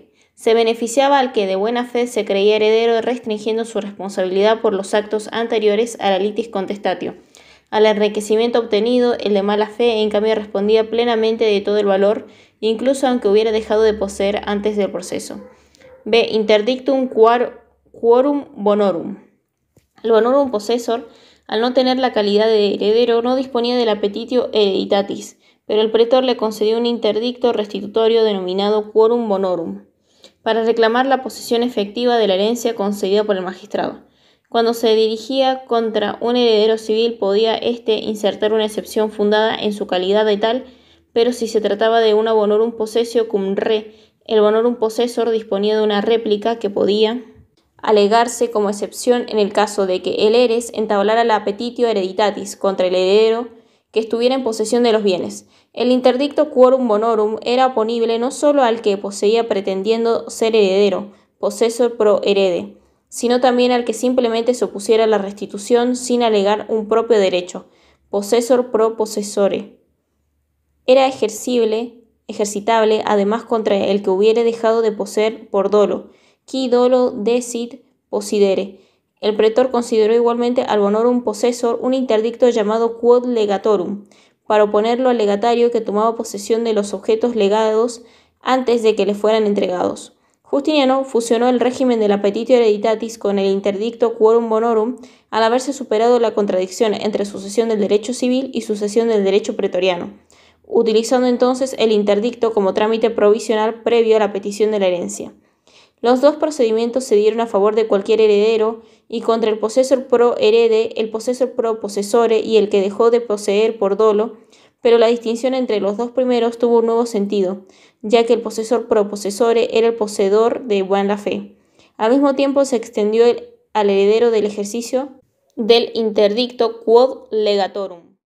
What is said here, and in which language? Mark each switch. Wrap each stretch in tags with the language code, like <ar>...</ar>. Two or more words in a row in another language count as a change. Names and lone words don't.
<es>Se beneficiaba al que de buena fe se creía heredero, restringiendo su responsabilidad por los actos anteriores a la</es> <la>litis contestatio.</la> <es>Al enriquecimiento obtenido, el de mala fe, en cambio, respondía plenamente de todo el valor, incluso aunque hubiera dejado de poseer antes del proceso. B.</es> <la>Interdictum quorum bonorum.</la> <es>El</es> <la>bonorum possessor,</la> <es>al no tener la calidad de heredero, no disponía del</es> <la>appetitio hereditatis,</la> <es>pero el pretor le concedió un interdicto restitutorio denominado</es> <la>quorum bonorum,</la> <es>para reclamar la posesión efectiva de la herencia concedida por el magistrado. Cuando se dirigía contra un heredero civil, podía éste insertar una excepción fundada en su calidad de tal, pero si se trataba de una</es> <la>bonorum possessio cum re,</la> <es>el</es> <la>bonorum possessor</la> <es>disponía de una réplica que podía alegarse como excepción en el caso de que el eres entablara la</es> <la>appetitio hereditatis</la> <es>contra el heredero que estuviera en posesión de los bienes. El interdicto</es> <la>quorum bonorum</la> <es>era oponible no solo al que poseía pretendiendo ser heredero,</es> <la>possessor pro herede,</la> <es>sino también al que simplemente se opusiera a la restitución sin alegar un propio derecho,</es> <la>possessor pro possessore.</la> <es>Era ejercitable además contra el que hubiere dejado de poseer por dolo,</es> <la>qui dolo desit possidere.</la> <es>El pretor consideró igualmente al</es> <la>bonorum possessor</la> <es>un interdicto llamado</es> <la>quod legatorum,</la> <es>para oponerlo al legatario que tomaba posesión de los objetos legados antes de que le fueran entregados. Justiniano fusionó el régimen del</es> <la>appetitio hereditatis</la> <es>con el interdicto</es> <la>quorum bonorum</la> <es>al haberse superado la contradicción entre sucesión del derecho civil y sucesión del derecho pretoriano, utilizando entonces el interdicto como trámite provisional previo a la petición de la herencia. Los dos procedimientos se dieron a favor de cualquier heredero y contra el</es> <la>possessor pro herede,</la> <es>el</es> <la>possessor pro possessore</la> <es>y el que dejó de poseer por dolo, pero la distinción entre los dos primeros tuvo un nuevo sentido, ya que el</es> <la>possessor pro possessore</la> <es>era el poseedor de buena fe. Al mismo tiempo se extendió al heredero del ejercicio del interdicto</es> <la>quod legatorum.</la>